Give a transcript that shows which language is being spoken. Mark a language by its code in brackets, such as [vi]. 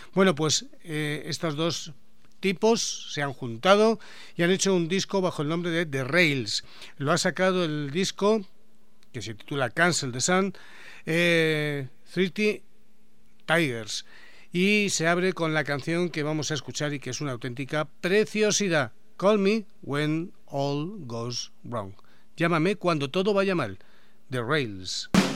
[es] Bueno, pues estos dos tipos se han juntado y han hecho un disco bajo el nombre de The Rails. Lo ha sacado el disco, que se titula Cancel the Sun, 30 Tigers. Y se abre con la canción que vamos a escuchar y que es una auténtica preciosidad. [en] Call me when all goes wrong. [es] Llámame cuando todo vaya mal. The Rails.